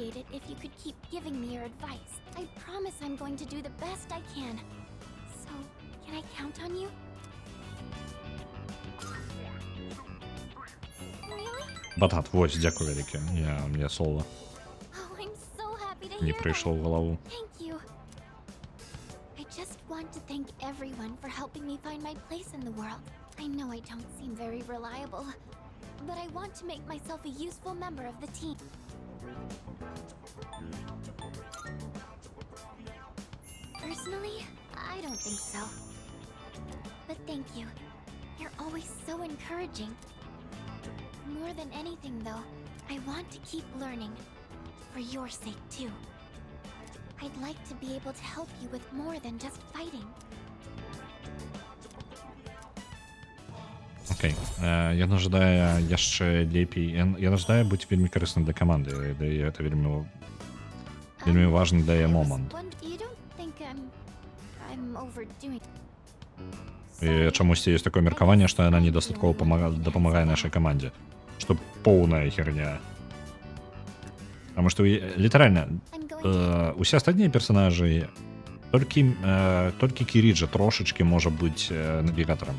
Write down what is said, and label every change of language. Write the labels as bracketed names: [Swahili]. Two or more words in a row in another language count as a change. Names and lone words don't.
[English] I promise I'm going to do the best I can. So, can I count on you? Really? [Belarusian] Батат, вось, дзякую вялікі. Мне слова [English] Oh, I'm so happy to [Belarusian] не [English] hear [Belarusian] прыйшло [English] that. [Belarusian] ў галаву. [English] Thank you. I just want to thank everyone for helping me find my place in the world. I know I don't seem very reliable, but I want to make myself a useful member of the team. Personally, I don't think so. But thank you. You're always so encouraging. More than anything, though, I want to keep learning. For your sake, too. I'd like to be able to help you with more than just fighting. [Belarusian] Окей. Яна жадае яшчэ лепей. Яна жадае быць вельмі карысным для каманды. І гэта вельмі важны для яе момант. [English] You don't think I'm overdoing? [Belarusian] І чамусьці ёсць такое меркаванне, што яна недастаткова дапамагае нашай камандзе. Што поўная херня. Таму што літаральна усе астатнія персанажы толькі Кіріджа трошачкі можа быць навігатарам.